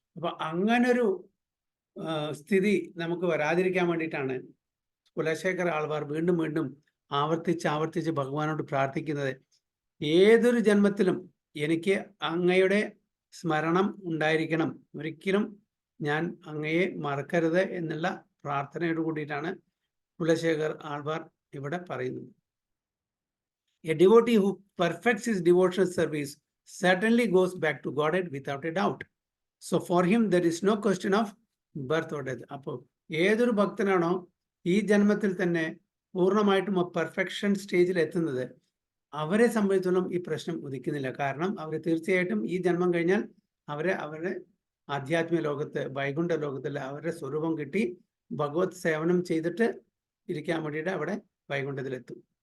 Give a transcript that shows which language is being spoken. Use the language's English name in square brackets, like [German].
[Malayalam] അപ്പോൾ അങ്ങനൊരു സ്ഥിതി നമുക്ക് വരാതിരിക്കാൻ വേണ്ടിയിട്ടാണ് കുലശേഖര ആൾവാർ വീണ്ടും വീണ്ടും ആവർത്തിച്ച് ഭഗവാനോട് പ്രാർത്ഥിക്കുന്നത്. ഏതൊരു ജന്മത്തിലും എനിക്ക് അങ്ങയുടെ സ്മരണം ഉണ്ടായിരിക്കണം, ഒരിക്കലും ഞാൻ അങ്ങയെ മറക്കരുത് എന്നുള്ള പ്രാർത്ഥനയോട് കൂടിയിട്ടാണ് കുലശേഖർ ആൾവാർ ഇവിടെ പറയുന്നത്. [English] A devotee who perfects his devotional service certainly goes back to Godhead without a doubt. So for him there is no question of birth or death. [Malayalam] അപ്പോൾ ഏതൊരു ഭക്തനാണോ ഈ ജന്മത്തിൽ തന്നെ പൂർണ്ണമായിട്ടും പെർഫെക്ഷൻ സ്റ്റേജിൽ എത്തുന്നത്, അവരെ സംബന്ധിച്ചിടത്തോളം ഈ പ്രശ്നം ഉദിക്കുന്നില്ല. കാരണം അവർ തീർച്ചയായിട്ടും ഈ ജന്മം കഴിഞ്ഞാൽ അവരുടെ ആധ്യാത്മിക ലോകത്ത്, വൈകുണ്ഠ ലോകത്തിൽ അവരുടെ സ്വരൂപം കിട്ടി ഭഗവത് സേവനം ചെയ്തിട്ട് ഇരിക്കാൻ വേണ്ടിയിട്ട് അവിടെ വൈകുണ്ഠത്തിലെത്തും.